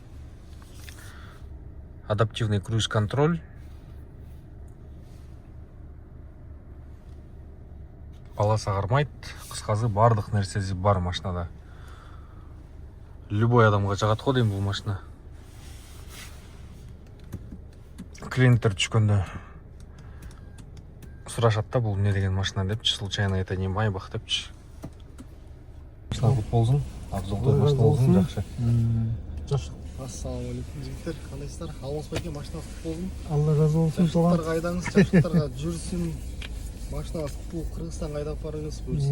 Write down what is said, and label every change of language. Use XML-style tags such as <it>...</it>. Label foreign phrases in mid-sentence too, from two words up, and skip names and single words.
<ru>адаптивный круиз-контроль,</ru> <ky>полоса кармайт, кыскасы бардык нерсеси бар машинада. Любой адамга жагат го дейм бул машина. Клиенттер түшкөндө сурашат да бул эмне деген машина депчи,</ky> <ru>случайно это не Майбах</ru> <ky>депчи. Машина кут болсун, абзалдуу машина болсун, жакшы. Жакшы. Ассалаумалейкум жигиттер, кандайсыздар? Алмаз байке машинасы кут болсун. Алла разы болсун туган. Жакшылыктарга айдаңыз, жакшылыктарга жүрсүн. Машинасы кут, Кыргызстанга айдап барыңыз буюрса.</ky>